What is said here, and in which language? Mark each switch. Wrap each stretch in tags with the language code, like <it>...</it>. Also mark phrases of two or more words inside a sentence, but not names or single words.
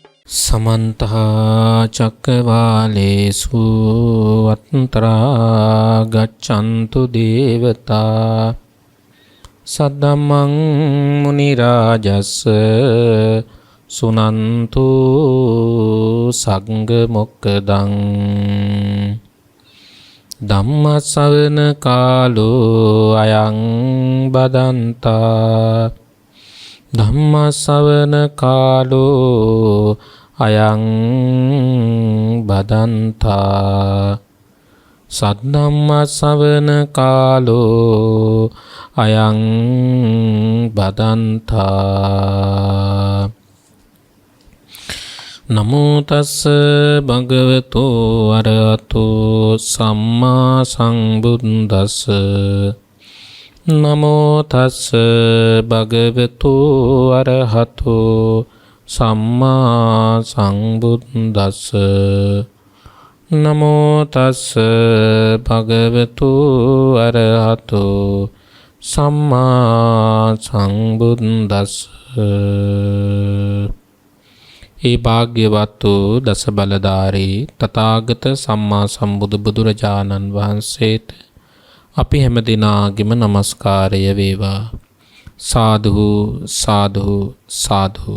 <pi>समन्तः चक्रवालेषु अन्तरा गच्छन्तु देवता सद्धम्मं मुनिराजस्य सुनन्तु संघमोक्खदं ධම්මස්සවන කාලෝ අයං බදන්තා ධම්මස්සවන කාලෝ අයං බදන්තා සද්ධම්මස්සවන කාලෝ අයං බදන්තා නමෝ තස්ස භගවතු අරහතෝ සම්මා සම්බුද්දස්ස නමෝ තස්ස භගවතු අරහතෝ සම්මා සම්බුද්දස්ස නමෝ තස්ස භගවතු අරහතෝ සම්මා සම්බුද්දස්ස</pi> <si>ඒ භාග්‍යවත් වූ දස බලධාරී තථාගත සම්මා සම්බුදු බුදුරජාණන් වහන්සේට අපි හැම දිනාගෙම নমස්කාරය වේවා. සාදු සාදු සාදු.</si>